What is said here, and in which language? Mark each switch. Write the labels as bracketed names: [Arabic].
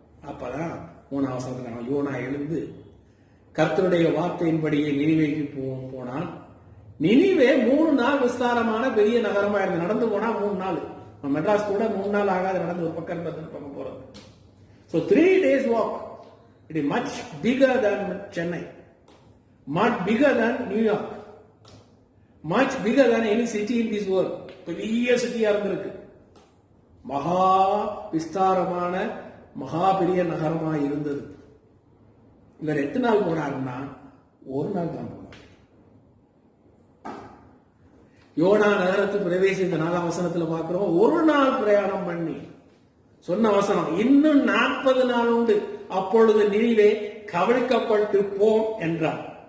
[Tamil] அப்பதான் 3ஆம் வசனத்துல யோனா எழுந்து கர்த்தருடைய வார்த்தையின்படியே நினிவேக்கு போனான். நினிவே 3 நாள் விஸ்தாரமான பெரிய நகரமா இருந்து நடந்து போனா 3 நாள். மெட்ராஸ் கூட 3 நாள் ஆகாது நடந்து ஒரு பக்கம் பக்கம் போறது. [English] So 3 days walk. It is much bigger than Chennai, much bigger than New York, much bigger than any city in this world. [Tamil] பெரிய சிட்டியா இருந்திருக்கு. மகா விஸ்தாரமான மகா பெரிய நகரமா இருந்தது. இவர் எத்தனை நாள் போனாருன்னா 1 நாள் தான் போனார். யோனா நகரத்துக்கு பிரவேசித்த 4ஆம் வசனத்துல பார்க்கிறோம், 1 நாள் பிரயாணம் பண்ணி சொன்ன வசனம், இன்னும் 40 நாள் உண்டு, அப்பொழுது நினிவே கவிழ்க்கப்பட்டு போம் என்றார்.